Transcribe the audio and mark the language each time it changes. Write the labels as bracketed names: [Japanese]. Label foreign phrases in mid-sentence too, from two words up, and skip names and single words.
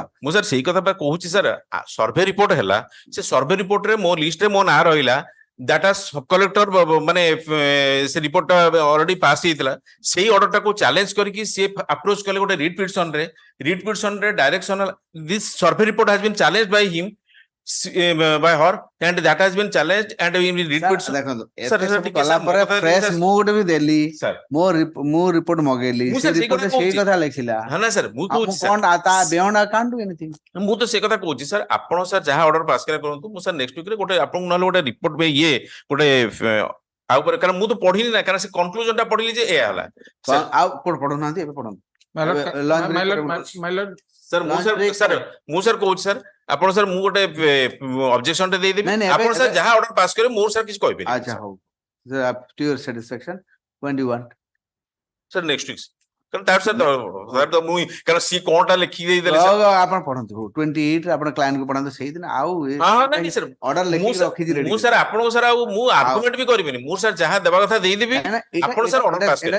[Odia] ମୁଁ ସାର୍ ସେଇ କଥା କହୁଛି ସାର୍ [English] survey report [Odia] ହେଲା ସେ ସର୍ଭେ ରିପୋର୍ଟରେ ମୋ ଲିଷ୍ଟରେ ମୋ ନାଁ ରହିଲା that [English] sub collector [Odia] ମାନେ ସେ ରିପୋର୍ଟଟା [English] already pass [Odia] ହେଇଥିଲା ସେଇ ଅର୍ଡରଟାକୁ ଚ୍ୟାଲେଞ୍ଜ କରିକି ସେ ଆପ୍ରୋଚ କଲେ ଗୋଟେ ରିଟ୍ ପିଟିସନରେ [English] direction this survey report has been challenged by him by her and that has been challenged and in read petition [Odia] ଦେଖନ୍ତୁ ଏତେ ସବୁ କଲା ପରେ ପ୍ରେସ୍ ମୁଁ ଗୋଟେ ବି ଦେଲି ମୁଁ ରିପୋର୍ଟ ମଗେଇଲି ସେ ରିପୋର୍ଟରେ ସେଇ କଥା ଲେଖିଲା ନା ସାର୍ ମୁଁ କହୁଛି କଣ ତା [English] beyond I can't do anything [Odia] ମୁଁ ତ ସେ କଥା କହୁଛି ସାର୍ ଆପଣ ସାର୍ ଯାହା ଅର୍ଡର ପାସ୍ କରିବା କରନ୍ତୁ ମୁଁ ସାର୍ [English] next week [Odia] ଗୋଟେ ଆପଣଙ୍କୁ ନହେଲେ ଗୋଟେ ରିପୋର୍ଟ ଇଏ ଗୋଟେ ଆଉ ଉପରେ କାରଣ ମୁଁ ତ ପଢିନି ନା କାରଣ ସେ କନକ୍ଲୁଜନ ଟା ପଢିଲି ଯେ ଏଇଆ ହେଲା ଆଉ କୋଉଠି ପଢୁନାହାନ୍ତି ଏବେ ପଢନ୍ତୁ ସାର୍ ମୁଁ ସାର୍ କହୁଛି ସାର୍ ଆପଣ ସାର୍ ମୁଁ ଗୋଟେ ଅବଜେକ୍ସନ ଟେ ଦେଇଦେବି ଆପଣ ସାର୍ ଯାହା ଅର୍ଡର ପାସ୍ କରିବେ ମୁଁ ସାର୍ କିଛି କହିବେନି ଆଚ୍ଛା ହଉ [English] to your satisfaction [Odia] 21 ସାର୍ [English] next week [Odia] କାରଣ ତାର ସାର୍ ମୁଁ କାରଣ ସି କଣଟା ଲେଖି ଦେଇଦେଲେ ଆପଣ ପଢନ୍ତୁ 28 ରେ ଆପଣ କ୍ଲାଏଣ୍ଟ କୁ ପଢାନ୍ତୁ ସେଇଦିନ ଆଉ ଅର୍ଡର ଲେଖିକି ରଖିଛି ରେଡି ମୁଁ ସାର୍ ଆପଣଙ୍କୁ ସାର୍ ଆଉ ମୁଁ ଆର୍ଗୁମେଣ୍ଟ ବି କରିବିନି ମୁଁ ସାର୍ ଯାହା ଦେବା କଥା ଦେଇଦେବି ଆପଣ ସାର୍ ଅର୍ଡର ପାସ୍ କରିବେ